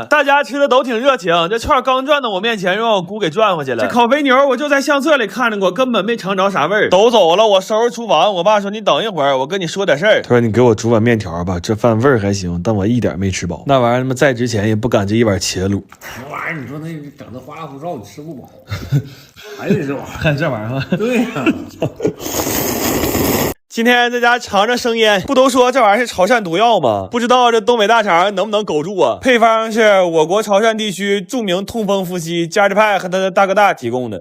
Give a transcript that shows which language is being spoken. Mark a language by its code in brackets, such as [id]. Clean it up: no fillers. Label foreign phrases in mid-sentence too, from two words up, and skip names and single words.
[zh] 大家吃的都挺熱情，這串剛轉到我面前，又讓我姑給轉回去了。這烤肥牛我就在相冊裡看着過，根本沒嘗着啥味兒。都走了，我收拾廚房。我爸說你等一會兒，我跟你說點事兒。他說你給我煮碗面條吧，這飯味兒還行，但我一點沒吃飽。那玩意兒他媽再值錢也不趕這一碗茄滷。這玩意兒你說那整的花里胡哨，你吃不飽。還得这玩意儿，看这玩意儿。对呀、今天在家尝尝生腌，不都說這玩意兒是潮汕毒藥嗎？不知道這東北大腸能不能苟住啊？配方是我國潮汕地區著名痛風夫妻加治派和他的大哥大提供的。